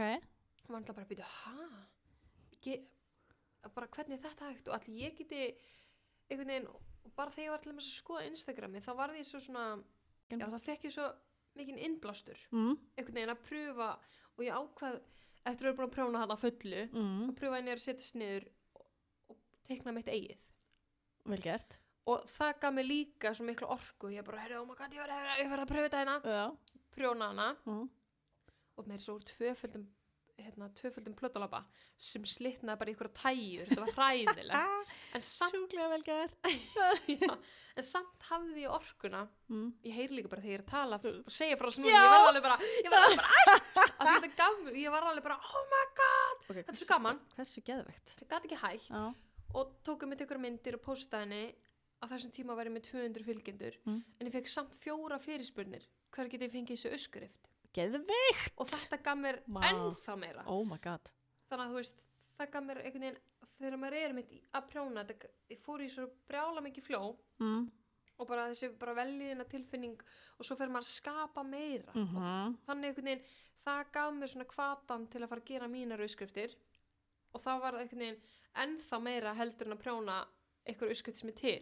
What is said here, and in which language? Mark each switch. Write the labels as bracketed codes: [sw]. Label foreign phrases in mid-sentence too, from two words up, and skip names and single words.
[is] Og maður ætla bara að byrja, bara hvernig er þetta hægt og allir ég geti einhvern veginn, og bara þegar ég var til að skoða Instagrami, þá var því svo svona, það fekk ég svo mikinn innblástur, einhvern veginn að pröfa og ég ákvað, eftir að vera búin að prjóna þarna fullu, að pröfa henni að setjast niður og teikna mitt eigið. Vel gert. Og það gaf mér líka svo miklu orku, ég bara, [en] oh my god, [is] ég verði að pröfa þetta hérna, prjóna hana. Og með svo úr tvöföldum plötulapa sem slitnaði bara í ykkur tæjur, þetta var hræðilegt. Sjúklega vel gert. En samt hafði ég orkuna, ég heyri líka bara þegar ég er að tala og segja frá svona, ég var alveg bara, ég var alveg bara, [en] oh my god, [is] þetta er svo gaman. Hversu geðvegt. Ég gat ekki hægt og tókum með ykkur myndir og postaði henni, á þessum tíma var ég með 200 fylgjendur, en ég fekk samt 4 fyrirspurnir, hver geti ég fengið þessu uppskrift? Geðveikt. Og þetta gaf mér ennþá meira. [en] Oh my god. [is] Þannig að þú veist, það gaf mér einhvern veginn, þegar maður er mitt að prjóna, ég fór í svo brjála mikið fló og bara þessi bara veljiðina tilfinning og svo fer maður að skapa meira. Þannig einhvern veginn, það gaf mér svona hvatan til að fara að gera mínar uppskriftir og það var einhvern veginn ennþá meira heldur en að prjóna einhver uppskrift sem er til.